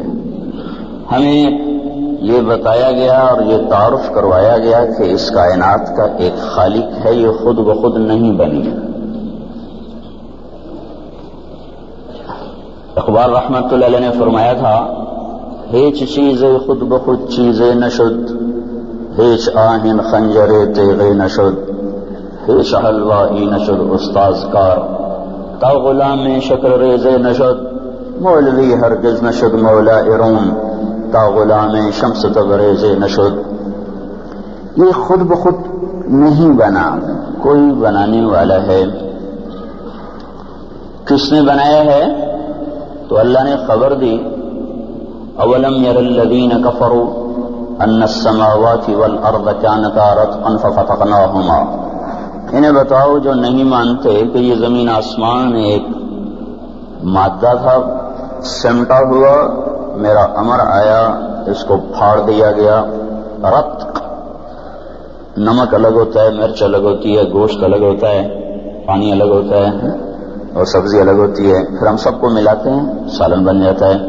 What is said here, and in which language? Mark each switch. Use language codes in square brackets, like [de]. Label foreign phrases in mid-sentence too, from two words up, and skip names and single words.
[ur] ہمیں یہ بتایا گیا اور یہ تعارف کروایا گیا کہ اس کائنات کا ایک خالق ہے، یہ خود بخود نہیں بنی۔ اقبال رحمت اللہ علیہ نے فرمایا تھا، [fa] ہیچ چیزے خود بخود چیزے نشد، ہیچ آہن خنجرے تیغے نشد، ہیچ حلوائی نشد استاذ کار، تا غلام شکر ریزے نشد، مولوی ہرگز نشد مولا ارون، تا غلام شمس تبریز نشد۔ [ur] یہ خود بخود نہیں بنا، کوئی بنانے والا ہے۔ کس نے بنایا ہے؟ تو اللہ نے خبر دی، [ar] اولم یر الذین کفروا ان السماوات والارض کانتا رتقا ففتقناہما۔ [ur] انہیں بتاؤ جو نہیں مانتے کہ یہ زمین آسمان ایک مادہ تھا، سمٹا ہوا، میرا امر آیا، اس کو پھاڑ دیا گیا۔ رتق، نمک الگ ہوتا ہے، مرچ الگ ہوتی ہے، گوشت الگ ہوتا ہے، پانی الگ ہوتا ہے، اور سبزی الگ ہوتی ہے، پھر ہم سب کو ملاتے ہیں سالن بن جاتا ہے۔